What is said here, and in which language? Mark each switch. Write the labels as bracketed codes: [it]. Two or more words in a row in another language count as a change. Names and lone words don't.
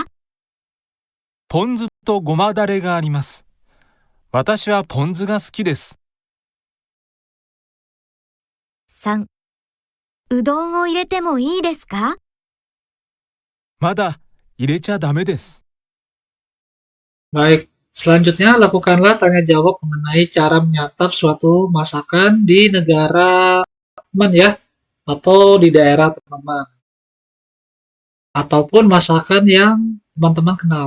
[ja] ポン酢とごまだれがあります。私はポン酢が好きです。 3. うどんを入れてもいいですか？まだ入れちゃダメです。 [id] Baik, selanjutnya lakukanlah tanya jawab mengenai cara menyantap suatu masakan di negara teman ya, atau di daerah teman-teman. Ataupun masakan yang teman-teman kenal.